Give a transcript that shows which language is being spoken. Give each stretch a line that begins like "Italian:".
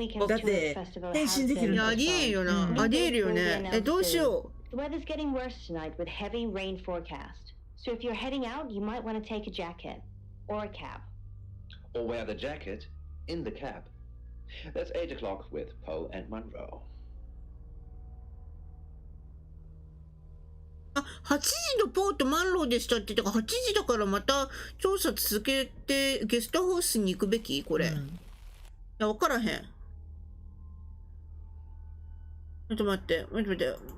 Japanese: だって変身できるんだ。ありえるよな。ありえるよね。どうしよう。
English: The weather's getting worse tonight with heavy rain forecast. So if you're heading out, you might want to take a jacket or a cab. Or wear the jacket in the cab. That's 8 o'clock with Poe and Monroe.
Japanese: あ、8時のポーとマンローでしたって言ったから8時だからまた調査続けてゲストハウスに行くべきこれ。いや、わからへん。ちょっと待って、待って待って。